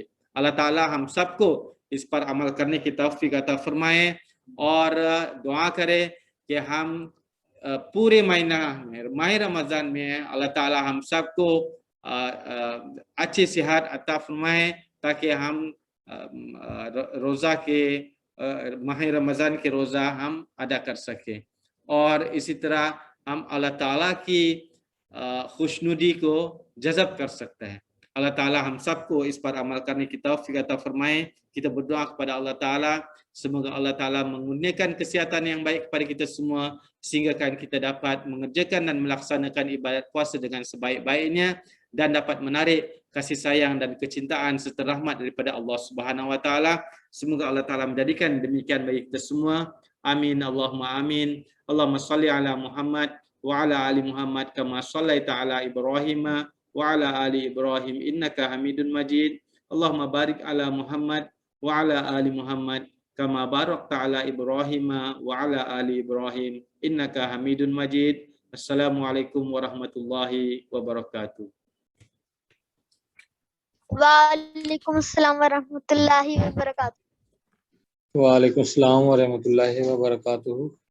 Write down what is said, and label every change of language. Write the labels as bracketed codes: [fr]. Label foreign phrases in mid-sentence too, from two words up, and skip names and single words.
[ur] اللہ تعالیٰ ہم سب کو اس پر عمل کرنے کی توفیق عطا فرمائے، اور دعا کریں کہ ہم پورے مہینہ میں، ماہ رمضان میں، اللہ تعالیٰ ہم سب کو اچھی صحت عطا فرمائے، تاکہ ہم روزہ کے ماہ رمضان کے روزہ ہم ادا کر سکیں، اور اسی طرح ہم اللہ تعالیٰ کی خوشنودی کو جذب کر سکتے ہیں. اللہ تعالیٰ ہم سب کو اس پر عمل کرنے کی توفیق عطا فرمائے. [ms] Kita berdoa kepada Allah Ta'ala, semoga Allah Ta'ala mengurniakan kesihatan yang baik kepada kita semua, sehingga kan kita dapat mengerjakan dan melaksanakan ibadat puasa dengan sebaik-baiknya, dan dapat menarik kasih sayang dan kecintaan serta rahmat daripada Allah Subhanahu Wa Ta'ala. Semoga Allah Ta'ala menjadikan demikian bagi kita semua. [ar] آمين، اللهم آمين. اللهم صل على محمد وعلى آل محمد كما صليت على إبراهيم وعلى آل إبراهيم إنك حميد مجيد. اللهم بارك على محمد وعلى آل محمد كما باركت على إبراهيم وعلى آل إبراهيم إنك حميد مجيد. السلام عليكم ورحمة الله وبركاته. وعليكم السلام ورحمة الله وبركاته. وعليكم السلام ورحمة الله وبركاته.